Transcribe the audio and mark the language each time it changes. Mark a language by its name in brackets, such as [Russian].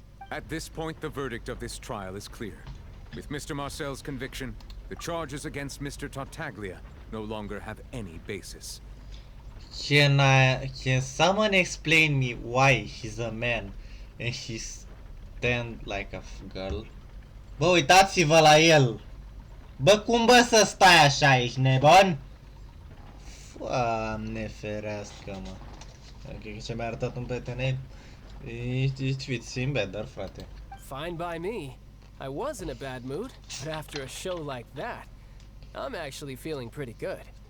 [English] At this point, the verdict of this trial is clear. With Mr. Marcel's conviction, the charges against Mr. Tartaglia no longer have any basis. Can someone explain me why he's a man and he stand like a girl? [Romanian] Bă, uitați-vă la el! Bă, cum bă să stai așa, ești nebun? Doamne ferească, mă. Cred că ce mi-a arătat un prieten, ești [English] sim better, [Romanian] frate. [English] Fine by me. I was in a bad mood, but after a show like that, I'm actually feeling pretty good.